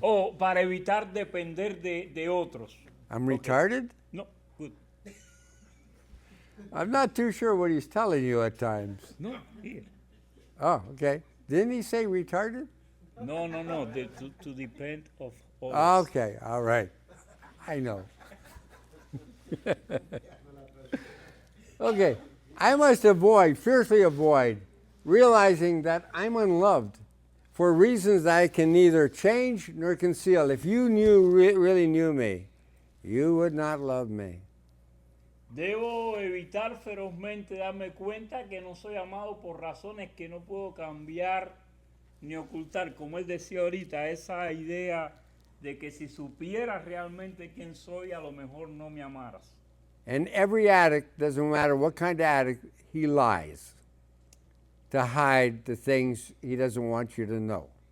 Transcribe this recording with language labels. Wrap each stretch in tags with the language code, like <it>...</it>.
<es>O para evitar depender de otros.</es> <en>I'm Ok. retarded? No, good. I'm not too sure what he's telling you at times. No, here. Oh, okay. Didn't he say retarded? No, to depend of others. Okay, all right. I know. Okay, I must fiercely avoid, realizing that I'm unloved for reasons that I can neither change nor conceal. If you really knew me, you would not love me.</en> <es>Debo evitar ferozmente darme cuenta que no soy amado por razones que no puedo cambiar ni ocultar. Como él decía ahorita, esa idea de que si supieras realmente quién soy, a lo mejor no me amaras.</es> <en>And every addict, doesn't matter what kind of addict, he lies to hide the things he doesn't want you to know.</en>